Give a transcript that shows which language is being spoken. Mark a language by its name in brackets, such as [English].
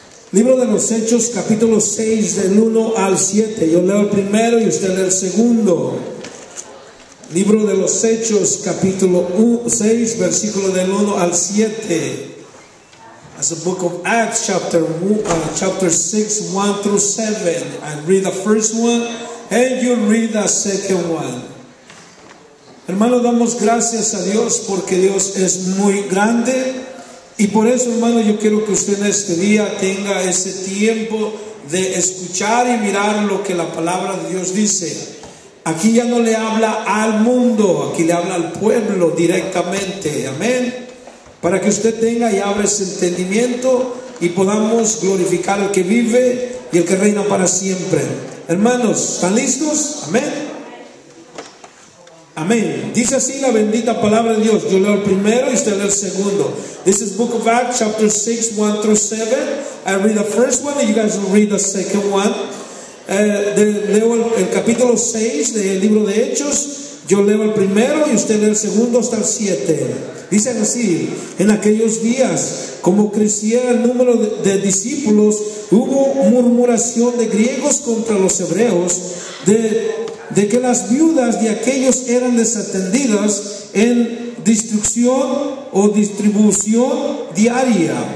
[Spanish] Libro de los Hechos, capítulo 6, del 1 al 7. Yo leo el primero y usted lee el segundo. Libro de los Hechos, capítulo 6, versículo del 1 al 7. [English] As the book of Acts, chapter 6, 1 through 7. I read the first one and you read the second one. [Spanish] Hermano, damos gracias a Dios porque Dios es muy grande. Y por eso, hermano, yo quiero que usted en este día tenga ese tiempo de escuchar y mirar lo que la palabra de Dios dice. Aquí ya no le habla al mundo, aquí le habla al pueblo directamente. Amén. Para que usted tenga y abra ese entendimiento y podamos glorificar al que vive y el que reina para siempre. Hermanos, ¿están listos? Amén. Amén. Dice así la bendita palabra de Dios. Yo leo el primero y usted lee el segundo. [English] This is Book of Acts, chapter 6, 1 through 7. I read the first one and you guys will read the second one. [Spanish] Leo el capítulo 6 del libro de Hechos. Yo leo el primero y usted lee el segundo hasta el 7. Dice así: en aquellos días, como crecía el número de discípulos, hubo murmuración de griegos contra los hebreos, de que las viudas de aquellos eran desatendidas en distribución o distribución diaria.